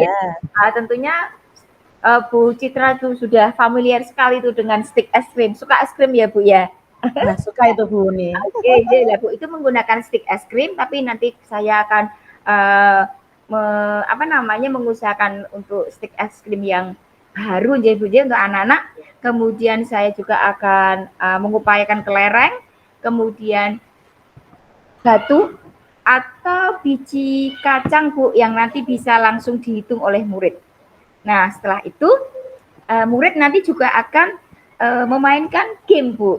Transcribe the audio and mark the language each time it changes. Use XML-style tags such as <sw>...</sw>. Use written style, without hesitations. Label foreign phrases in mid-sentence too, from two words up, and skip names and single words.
<id>Tentunya Bu Citra itu sudah familiar sekali itu dengan stick es krim. Suka es krim ya Bu ya? Nah, suka itu Bu nih. Oke, Bu, itu menggunakan stick es krim, tapi nanti saya akan mengusahakan untuk stik es krim yang baru nggih Bu nggih untuk anak-anak. Kemudian saya juga akan mengupayakan kelereng, kemudian batu atau biji kacang Bu yang nanti bisa langsung dihitung oleh murid. Nah, setelah itu murid nanti juga akan memainkan game Bu.</id>